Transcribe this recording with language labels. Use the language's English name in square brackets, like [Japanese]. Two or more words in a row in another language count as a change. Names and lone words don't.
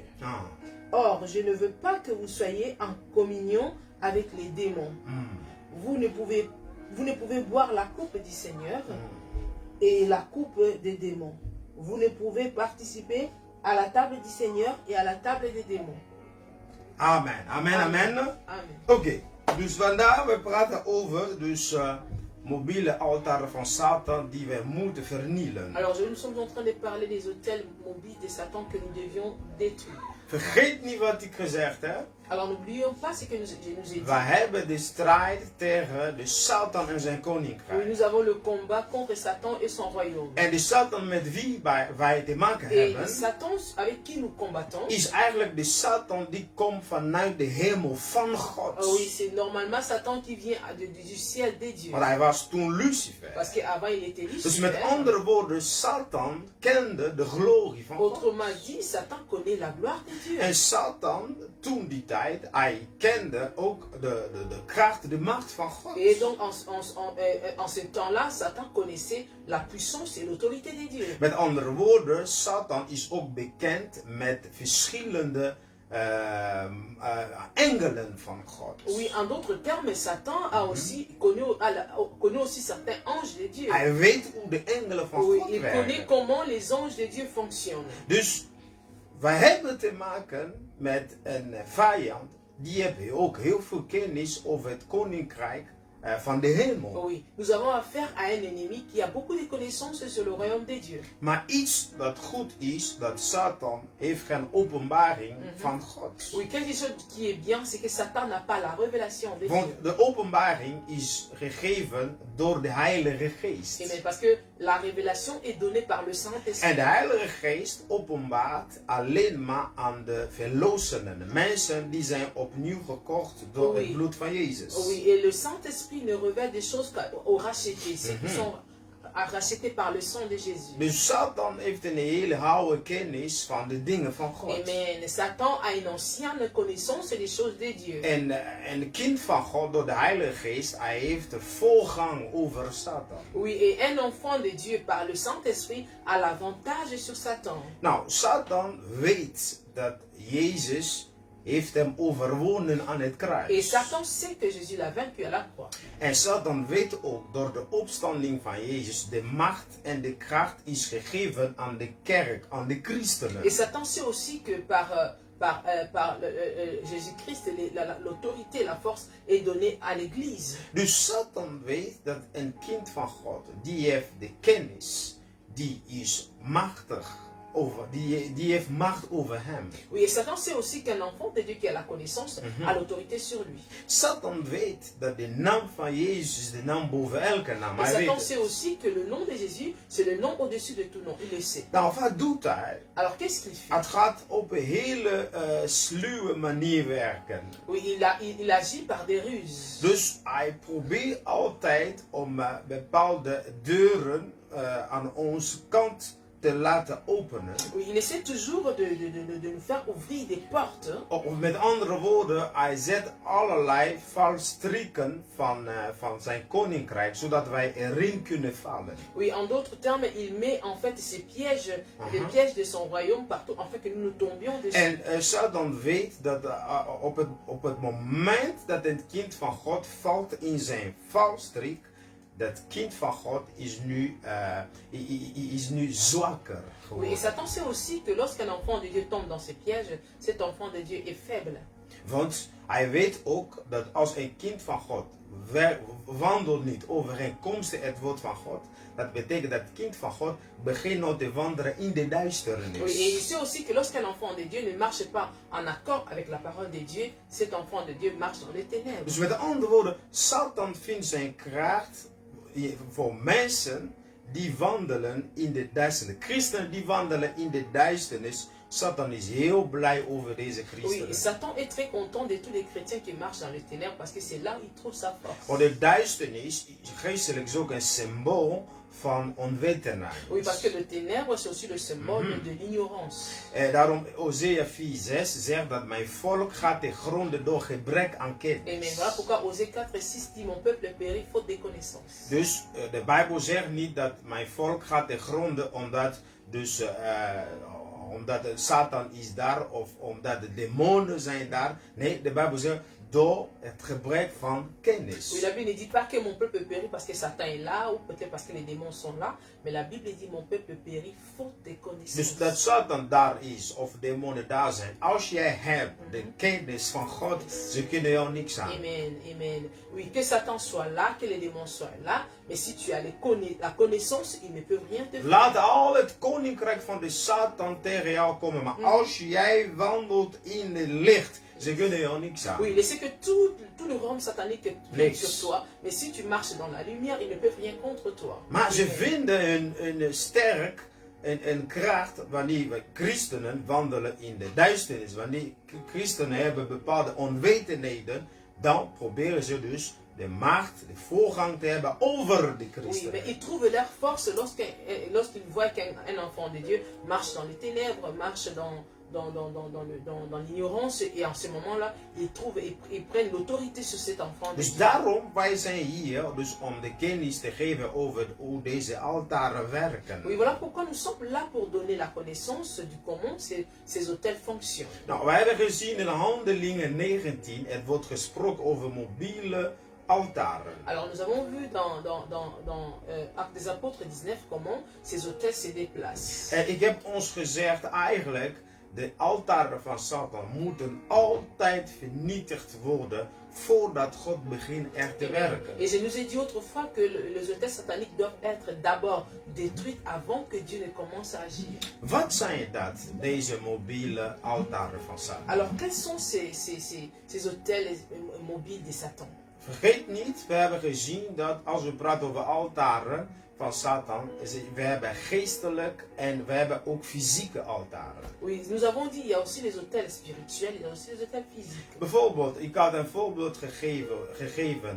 [French] Or, je ne veux pas que vous soyez en communion avec les démons. Vous ne pouvez boire la coupe du Seigneur et la coupe des démons. Vous ne pouvez participer à la table du Seigneur et à la table des démons. Amen, amen, amen. Amen. [Dutch] Oké, dus vandaag we praten over mobiele altaren van Satan die we moeten vernielen. [French] Alors, nous sommes en train de parler des autels mobiles de Satan que nous devions détruire. [Dutch] Vergeet niet wat ik gezegd heb. [French] Alors, n'oublions pas ce que je nous ai dit. [Dutch] We hebben de strijd tegen de Satan en zijn [French] Oui, [Dutch] koninkrijk. [French] nous avons le combat contre Satan et son royaume. [Dutch] En de Satan met wie wij te maken [French] Et [Dutch] hebben, [French] Satan avec qui nous combattons, [Dutch] is eigenlijk de Satan die komt vanuit de hemel van God. [French] oui, c'est normalement Satan qui vient du ciel des dieux. [Dutch] Want hij was toen Lucifer. [French] Parce qu'avant il était [Dutch] Dus met [French] Lucifer. [Dutch] andere woorden, Satan kende de glorie van God. [French] Autrement dit, Satan connaît la gloire de Dieu. [Dutch] En Satan, toen die tijd, hij kende ook de kracht, de macht van God. [French] Et donc en ce temps-là, Satan connaissait la puissance et l'autorité de Dieu. [Dutch] Met andere woorden, Satan is ook bekend met verschillende engelen van God. [French] Oui, en d'autres termes, Satan a aussi connaît aussi certains anges de Dieu. [Dutch] Hij weet hoe de engelen van [French] Oui, [Dutch] God [French] il connaît [Dutch] werken. [French] comment les anges de Dieu fonctionnent. [Dutch] Dus wij hebben te maken met een vijand die heeft ook heel veel kennis over het koninkrijk van de hemel. [French] Oui, nous avons affaire à un ennemi qui a beaucoup de connaissances sur le royaume de Dieu. [Dutch] Maar iets dat goed is, dat Satan heeft geen openbaring van God. [French] Oui, quelque chose qui est bien, c'est que Satan n'a pas la révélation de Dieu. [Dutch] Want de openbaring is gegeven door de Heilige Geest. [French] Mais parce que la révélation est donnée par le Saint-Esprit. [Dutch] En de Heilige Geest openbaart alleen maar aan de verlosenen. Mensen die zijn opnieuw gekocht door het bloed van Jezus. [French] Oui, et le Saint-Esprit ne révèle des choses aux rachetés, ceux qui sont rachetés par le sang de Jésus. [Dutch] Dus Satan heeft een hele oude kennis van de dingen van God. Amen. [French] Satan a une ancienne connaissance des choses de Dieu. [Dutch] En een kind van God door de Heilige Geest, hij heeft de voorgang over Satan. [French] Oui, et un enfant de Dieu par le Saint-Esprit a l'avantage sur Satan. [Dutch] Nou, Satan weet dat Jezus heeft hem overwonnen aan het [French] Et [Dutch] kruis. [French] Satan sait que Jésus l'a vaincu à la croix. [Dutch] En Satan weet ook door de opstanding van Jezus, de macht en de kracht is gegeven aan de kerk, aan de christenen. [French] Et Satan sait aussi que par Jésus-Christ, l'autorité, la force est donnée à l'Église. [Dutch] Dus Satan weet dat een kind van God, die heeft de kennis, die is machtig. Die heeft macht over hem. [French] Oui, et Satan sait aussi qu'un enfant de Dieu qui a la connaissance a l'autorité sur lui. [Dutch] Satan weet dat de naam van Jezus is de naam boven elke naam. [French] Et Satan sait aussi que le nom de Jésus, c'est le nom au-dessus de tout nom. Il le sait. [Dutch] Nou, wat doet hij? [French] Alors, qu'est-ce qu'il fait? [Dutch] Het gaat op een hele sluwe manier werken. [French] Oui, il agit par des ruses. [Dutch] Dus hij probeert altijd om bepaalde deuren aan onze kant te laten openen. [French] Oui, il essaie toujours de nous faire ouvrir des portes. [Dutch] Of met andere woorden, hij zet allerlei valstrikken van zijn koninkrijk, zodat wij erin kunnen vallen. [French] Oui, en d'autres termes, il met en fait ces pièges, les pièges de son royaume partout, afin que nous tombions dessus. [Dutch] En Satan weet dat op het moment dat het kind van God valt in zijn valstrik, dat kind van God is nu zwakker geworden. [French] Oui, et Satan sait aussi que lorsqu'un enfant de Dieu tombe dans ces pièges, cet enfant de Dieu est faible. [Dutch] Want hij weet ook dat als een kind van God wandelt niet overeenkomstig het woord van God, dat betekent dat het kind van God begint nou te wandelen in de duisternis. [French] Oui, et il sait aussi que lorsqu'un enfant de Dieu ne marche pas en accord avec la parole de Dieu, cet enfant de Dieu marche dans les ténèbres. [Dutch] Dus met andere woorden, Satan vindt zijn kracht voor mensen die wandelen in de duisternis. Christenen die wandelen in de duisternis. Satan is heel blij over deze christenen. [French] Oui, Satan est très content de tous les chrétiens qui marchent dans les ténèbres parce que c'est là où il trouve sa force. [Dutch] Want de duisternis, geestelijk is ook een symbool van onwetendheid. [French] Oui, parce que le ténèbre, c'est aussi le symbole de l'ignorance. [Dutch] Daarom Hosea 4:6 zegt dat mijn volk gaat te gronden door gebrek aan kennis. [French] Et voilà pourquoi Osée 4:6 dit mon peuple périt faute de connaissance. [Dutch] Dus de Bijbel zegt niet dat mijn volk gaat te gronden omdat Satan is daar of omdat de demonen zijn daar. Nee, de Bijbel zegt door het gebrek van kennis. [French] Oui, la Bible ne dit pas que mon peuple périt parce que Satan est là ou peut-être parce que les démons sont là, mais la Bible dit mon peuple périt faute de connaissance. [Dutch] Dus dat Satan daar is of demonen daar zijn, als jij hebt de kennis van God, ze kunnen jou niks aan. Amen, amen. [French] Oui, que Satan soit là, que les démons soient là, mais si tu as la connaissance, ils ne peuvent rien te faire. [Dutch] Laat al het koninkrijk van de Satan tegen jou komen, maar als jij wandelt in het licht, ze kunnen jou niks aan. [French] Oui, laissez que tout le royaume satanique vienne sur toi, mais si tu marches dans la lumière, ils ne peuvent rien contre toi. [Dutch] Maar ze vinden een sterk en kracht wanneer we christenen wandelen in de duisternis. Wanneer christenen hebben bepaalde onwetendheden, dan proberen ze dus de macht, de voorgang te hebben over de christenen. [French] Oui, mais ils trouvent leur force lorsqu'ils voient qu'un enfant de Dieu marche dans les ténèbres, marche dans l'ignorance, et en ce moment-là, ils prennent l'autorité sur cet enfant. [Dutch] Dus daarom, wij zijn hier dus om de kennis te geven over hoe deze altaren werken. [French] Oui, voilà pourquoi nous sommes là pour donner la connaissance du comment ces hôtels fonctionnent. [Dutch] Nou, wij hebben gezien in Handelingen 19, het wordt gesproken over mobiele altaren. [French] Alors nous avons vu dans Actes des Apôtres 19 comment ces hôtels se déplacent. [Dutch] En ik heb ons gezegd eigenlijk, de altaren van Satan moeten altijd vernietigd worden voordat God begint er te werken. [French] Et je nous ai dit autrefois que les hôtels sataniques doivent être d'abord détruits avant que Dieu ne commence à agir. [Dutch] Wat zijn dat, deze mobiele altaren van Satan? [French] Alors quels sont ces hôtels mobiles de Satan? [Dutch] Vergeet niet, we hebben gezien dat als we praten over altaren, van Satan. We hebben geestelijk en we hebben ook fysieke altaren. [French] Oui, nous avons dit, il y a aussi les autels spirituels, il y a aussi les autels physiques. [Dutch] Bijvoorbeeld, ik had een voorbeeld gegeven.